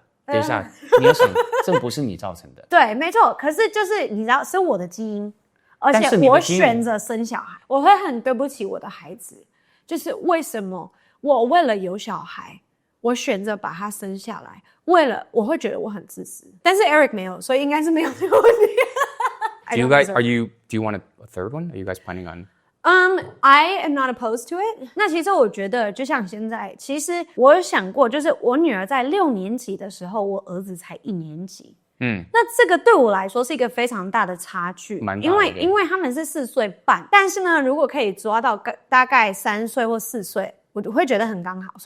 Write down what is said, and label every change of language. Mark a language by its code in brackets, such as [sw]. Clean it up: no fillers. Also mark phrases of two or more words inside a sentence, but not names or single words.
[zh] 等一下，你要想，這不是你造成的。对，沒錯。可是就是你知道，是我的基因，而且我選擇生小孩，我會很對不起我的孩子。就是為什麼我為了有小孩，我選擇把他生下來，我會覺得我很自私。但是 Eric 沒有，所以應該是沒有這個問題。 [en] Do you want a third one? Are you guys planning on? I am not opposed to it. [zh] 那其實我覺得，就像現在，其實我有想過，就是我女兒在6年級的時候，我兒子才1年級。那這個對我來說是一個非常大的差距，因為他們是4歲半，但是呢，如果可以抓到大概3歲或4歲，我會覺得很剛好。